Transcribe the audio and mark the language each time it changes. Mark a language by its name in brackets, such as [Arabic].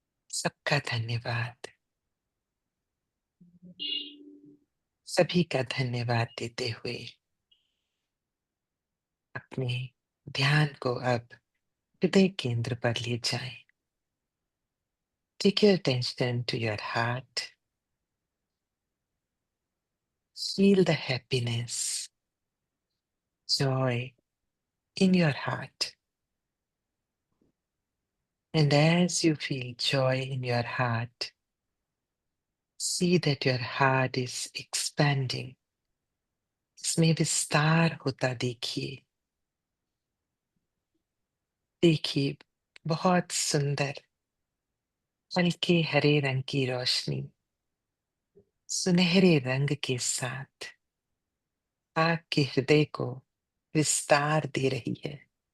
[Hindi] सबका धन्यवाद। सभी का धन्यवाद देते हुए अपने ध्यान को अब हृदय केंद्र पर ले जाएं। [English] Take your attention to your heart. Feel the happiness, joy in your heart. And as you feel joy in your heart, see that your heart is expanding. [Hindi] इसमें विस्तार होता देखिए। देखिए, बहुत सुंदर हल्के हरे रंग की रोशनी सुनहरे रंग के साथ आपके हृदय को विस्तार दे रही है।